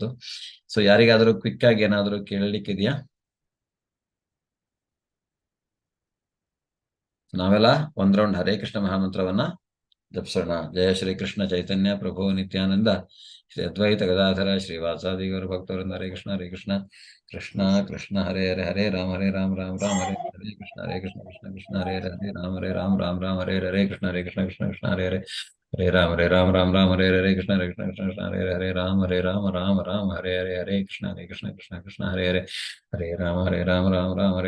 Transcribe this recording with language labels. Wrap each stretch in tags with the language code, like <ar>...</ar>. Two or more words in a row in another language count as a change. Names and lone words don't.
<kn>ಸೊ ಯಾರಿಗಾದರೂ ಕ್ವಿಕ್ ಆಗಿ ಏನಾದರೂ ಕೇಳಲಿಕ್ಕಿದೆಯಾ? ನಾವೆಲ್ಲ ಒಂದ್ ರೌಂಡ್ ಹರೇ ಕೃಷ್ಣ ಮಹಾಮಂತ್ರವನ್ನ ಜಪಿಸೋಣ.</kn> <sa>ಜಯ ಶ್ರೀ ಕೃಷ್ಣ ಚೈತನ್ಯ ಪ್ರಭು ನಿತ್ಯಾನಂದ ಶ್ರೀ ಅದ್ವೈತ ಗದಾಧರ ಶ್ರೀ ವಾಸಾದಿ ಗೌರ ಭಕ್ತವೃಂದ. ಹರೇ ಕೃಷ್ಣ ಹರೇ ಕೃಷ್ಣ ಕೃಷ್ಣ ಕೃಷ್ಣ ಹರೇ ಹರೇ ಹರೇ ರಾಮ ರಾಮ ರಾಮ ಹರೇ ಹರೇ ಕೃಷ್ಣ ಕೃಷ್ಣ ಕೃಷ್ಣ ಹರೇ ಹರೇ ರಾಮ ರಾಮ ಹರೇ ಹರೇ ಕೃಷ್ಣ ಕೃಷ್ಣ ಕೃಷ್ಣ ಹರೇ ಹರೇ ಹರೇ ರಾಮ ರಾಮ ಹರೇ ಹರೇ ಕೃಷ್ಣ ಕೃಷ್ಣ ಕೃಷ್ಣ ಹರೇ ಹರೇ ರಾಮ ರಾಮ ಹರೇ ಹರೇ ಕೃಷ್ಣ ಕೃಷ್ಣ ಕೃಷ್ಣ ಹರೇ ಹರೇ ಹರೇ ರಾಮ ರಾಮ ಹರೇ</sa>